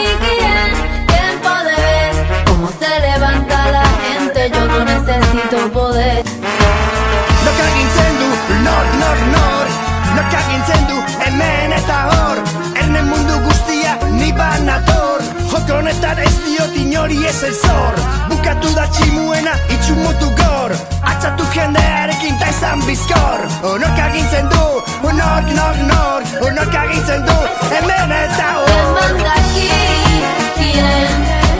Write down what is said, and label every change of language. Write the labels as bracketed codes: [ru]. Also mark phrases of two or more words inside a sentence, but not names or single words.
[es] ¿Quién puede ver cómo se levanta la gente? Yo no necesito poder. [eu] Nok agintzen du, nor Nok agintzen du, hemen eta hor Erne mundu guztia, ni banator Joko honetan ez diot inori ez el zor Bukatu da tximuena, itxumutu gor Atxatu jendearekin ta izan bizkor Nok agintzen du, nork agintzen du, hemen eta hor [es] ¿Quién manda aquí?